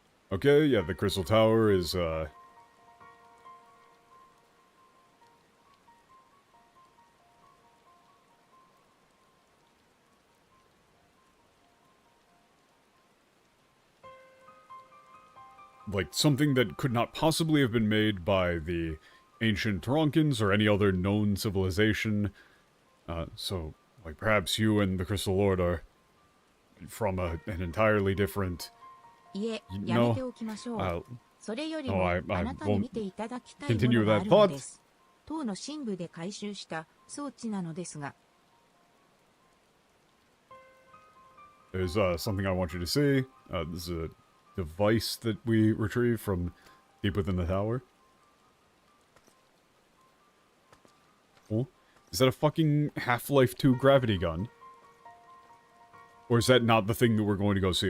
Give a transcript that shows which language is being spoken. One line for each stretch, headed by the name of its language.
English: Okay, yeah, the Crystal Tower is like something that could not possibly have been made by the ancient Toronkans or any other known civilization. So, like, perhaps you and the Crystal Lord are from an entirely different...
Japanese: いえ、やめておきましょう。それよりも、あなたに見ていただきたいものがあるのです。塔の深部で回収した装置なのですが。
English: There's something I want you to see. This is a device that we retrieved from deep within the tower. Oh, is that a fucking Half-Life 2 gravity gun? Or is that not the thing that we're going to go see?